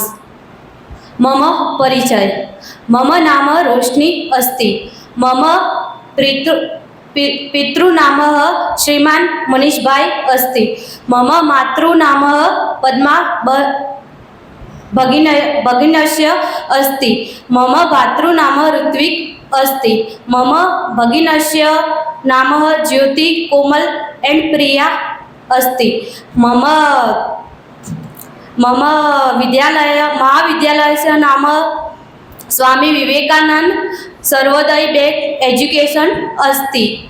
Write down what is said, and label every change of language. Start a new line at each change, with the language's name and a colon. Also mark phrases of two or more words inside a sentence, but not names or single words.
Sanskrit: મમ પરિચય. મમ નામ રોશની અસ્તિ. મમ પિતૃનામ શ્રીમાન મનીષભાઈ અસ્તિ. મમ માતૃનામ પદ્મા ભગિનસ્ય અસ્તિ. મમ ભાતૃનામ ઋત્વિક अस्ति. मम भगिनस्य नाम ज्योति कोमल एंड प्रिया अस्ति. मम विद्यालय महाविद्यालयस्य नाम स्वामी विवेकानंद सर्वोदय बेक एजुकेशन अस्ति.